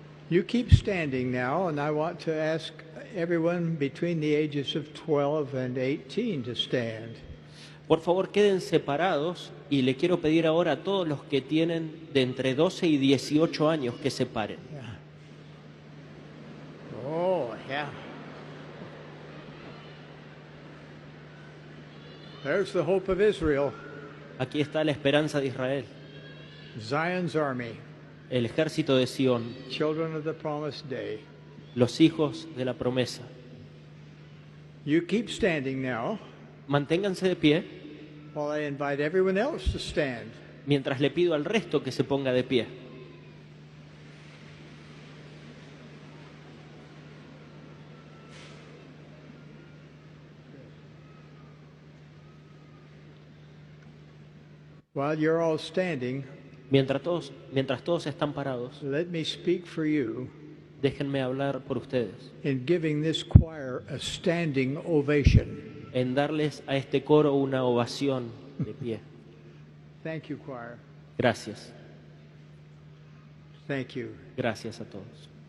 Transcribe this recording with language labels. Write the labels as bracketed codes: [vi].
[en] You keep standing now, and I want to ask everyone between the ages of 12 and 18 to stand. [es] Por favor, queden separados y le quiero pedir ahora a todos los que tienen de entre 12 y 18 años que se paren. [en] Yeah. Oh, yeah. There's the hope of Israel. [es] Aquí está la esperanza de Israel. [en] Zion's army. [es] El ejército de Sión. [en] Children of the promised day. [es] Los hijos de la promesa. [en] You keep standing now. [es] Manténganse de pie. [en] While I invite everyone else to stand. [es] Mientras le pido al resto que se ponga de pie. [en] While you're all standing, [es] mientras todos están parados, [en] let me speak for you. [es] Déjenme hablar por ustedes. [en] In giving this choir a standing ovation. [es] En darles a este coro una ovación de pie. [en] Thank you, choir. [es] Gracias. [en] Thank you. [es] Gracias a todos.